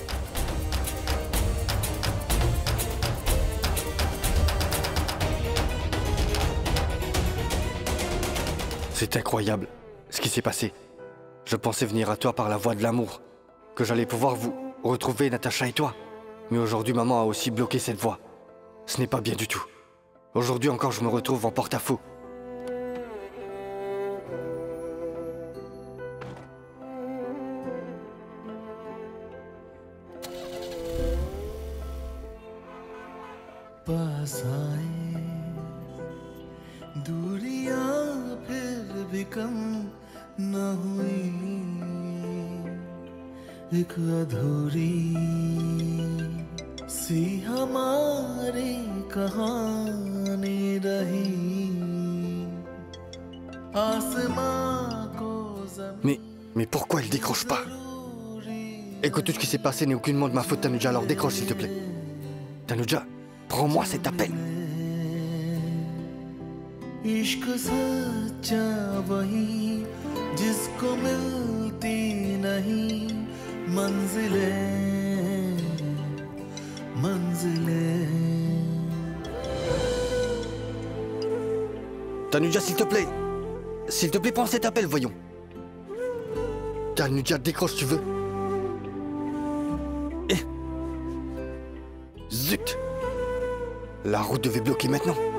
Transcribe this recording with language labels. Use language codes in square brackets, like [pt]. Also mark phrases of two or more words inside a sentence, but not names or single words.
[fr] C'est incroyable ce qui s'est passé. Je pensais venir à toi par la voie de l'amour, que j'allais pouvoir vous retrouver, Natacha et toi. Mais aujourd'hui, maman a aussi bloqué cette voie. Ce n'est pas bien du tout. Aujourd'hui encore, je me retrouve en porte-à-faux. [hi] पास आए दूरियां फिर भी कम न हुई एक अधूरी सी हमारी कहानी रही आसमां को [fr] Mais pourquoi elle décroche pas? Écoute, tout ce qui s'est passé n'est aucunement de ma faute, Tanuja, alors décroche s'il te plaît. Tanuja, prends-moi cet appel. [hi] इश्क सच्चा वही जिसको मिलती नहीं मंजिलें मंजिलें [fr] Tanuja, s'il te plaît. S'il te plaît, prends cet appel, voyons. Tanuja, décroche, tu veux. Zut! La route devait bloquer maintenant.